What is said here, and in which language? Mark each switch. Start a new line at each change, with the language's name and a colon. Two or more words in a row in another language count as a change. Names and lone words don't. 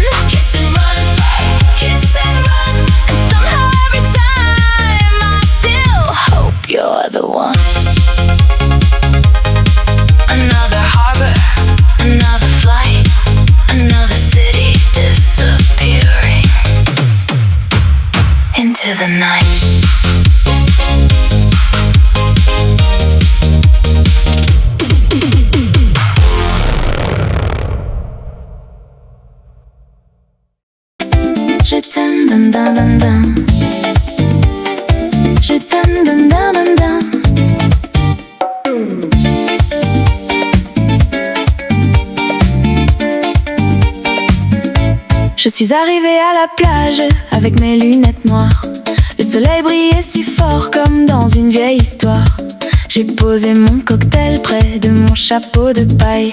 English: Kiss and run, and somehow every time I still hope you're the one. Another harbor, another flight, another city disappearing into the night.
French: Je t'aime, dun dun dun dun. Je t'aime, dun dun dun dun. Je suis arrivée à la plage avec mes lunettes noires. Le soleil brillait si fort comme dans une vieille histoire. J'ai posé mon cocktail près de mon chapeau de paille.